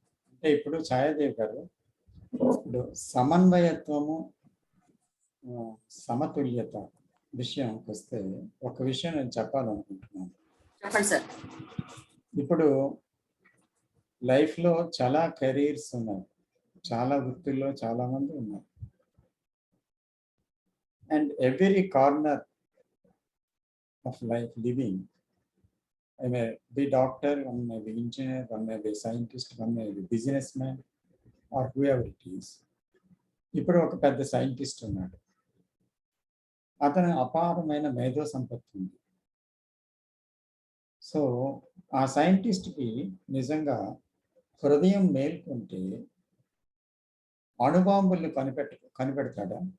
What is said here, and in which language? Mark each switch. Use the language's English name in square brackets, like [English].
[Telugu] అంటే ఇప్పుడు ఛాయాదేవి గారు, ఇప్పుడు సమన్వయత్వము, సమతుల్యత విషయంకి వస్తే ఒక విషయం నేను చెప్పాలనుకుంటున్నాను. చెప్పండి సార్. ఇప్పుడు లైఫ్లో చాలా కెరీర్స్ ఉన్నాయి, చాలా వృత్తుల్లో చాలా మంది ఉన్నారు. [English] And every corner of life living, I may be doctor, one may be engineer, one may be scientist, one may be businessman or whoever it is. [Telugu] ఇప్పుడు ఒక పెద్ద సైంటిస్ట్ ఉన్నాడు, అతను అపారమైన మేధో సంపత్తి ఉంది. సో ఆ సైంటిస్ట్కి నిజంగా హృదయం మేల్కొంటే అణుబాంబుల్ని కనిపెడతాడా?